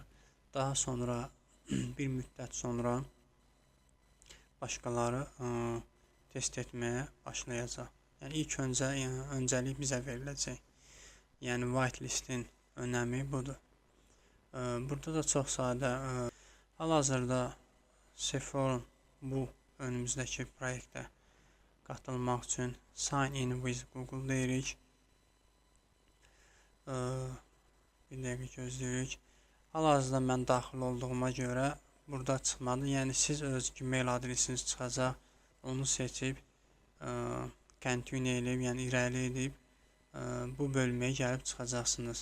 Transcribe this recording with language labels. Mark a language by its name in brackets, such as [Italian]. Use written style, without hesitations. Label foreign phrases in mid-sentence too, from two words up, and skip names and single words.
[Azerbaijani] Daha sonra bir müddət sonra başqaları test etməyə başlayacaq. Yəni ilk öncəlik bizə veriləcək. Yəni whitelistin önəmi budur. Burada da çox sadə hal-hazırda Sephora bu önümüzdəki proyektə qatılmaq üçün [English] sign in with Google [Azerbaijani] deyirik. Bir dəqiqə gözləyirik. Hal-hazırda mən daxil olduğuma görə burada çıxmadı. Yəni siz öz Gmail adresiniz çıxacaq. Onu seçib continue edib, yəni irəli edib bu bölməyə gəlib çıxacaqsınız.